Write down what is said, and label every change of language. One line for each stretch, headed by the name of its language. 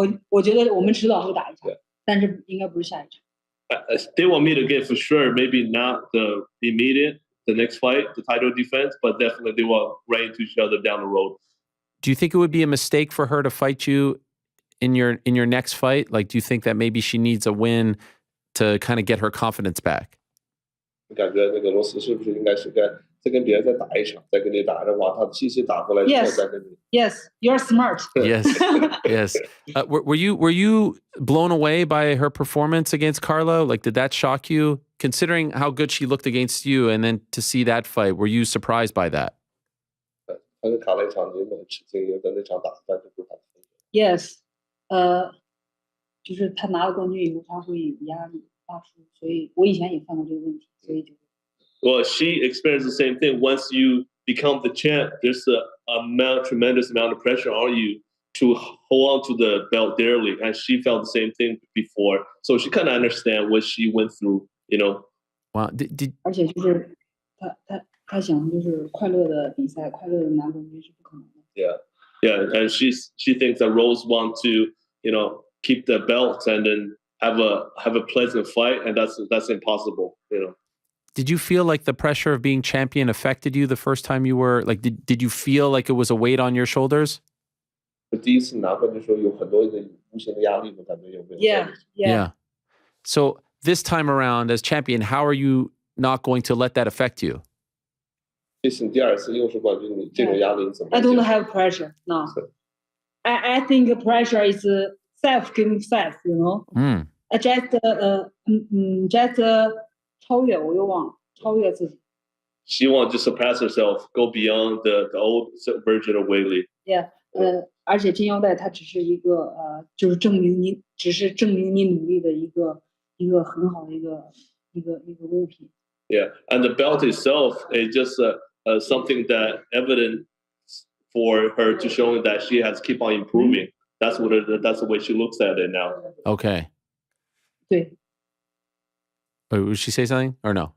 Chinese: 我觉得我们迟早会打一场，但是应该不是下一场。
English: They want me to get for sure, maybe not the immediate, the next fight, the title defense, but definitely they will run into each other down the road. Do you think it would be a mistake for her to fight you in your next fight? Like, do you think that maybe she needs a win to kind of get her confidence back?
Chinese: 感觉那个罗斯是不是应该是再跟别人再打一场，再跟你打的话，他的气势打过来之后再跟你。
English: Yes, you're smart. Yes, yes. Were you blown away by her performance against Carlo? Like, did that shock you? Considering how good she looked against you, and then to see that fight, were you surprised by that?
Chinese: 他跟卡那场你有没有吃惊？因为跟那场打完就不是他的风格。 Yes，就是他拿了冠军以后，他会有压力大输，所以我以前也犯过这个问题，所以就。
English: Well, she experienced the same thing. Once you become the champ, there's a tremendous amount of pressure on you to hold on to the belt dearly, and she felt the same thing before. So she kind of understand what she went through, you know. Wow.
Chinese: 而且就是他想就是快乐的比赛，快乐的拿冠军是不可能的。
English: Yeah, and she thinks that Rose want to, you know, keep the belt and then have a pleasant fight, and that's impossible, you know. Did you feel like the pressure of being champion affected you the first time you were like? Did you feel like it was a weight on your shoulders?
Chinese: 第一次拿冠军的时候有很多的无形的压力，我感觉有没有
English: Yeah. So this time around as champion, how are you not going to let that affect you?
Chinese: 这是你第二次又是冠军，你这种压力怎么
English: I don't have pressure. No. I think pressure is self-giving self. You know. I just
Chinese: 超越，我又忘了超越自己。
English: She wants to surpass herself, go beyond the old version of Weili. Yeah.
Chinese: 而且金腰带它只是一个就是证明你努力的一个很好的一个物品。
English: Yeah, and the belt itself is just something that evident for her to show that she has keep on improving. That's the way she looks at it now. Okay.
Chinese: 对。
English: Wait, would she say something or no?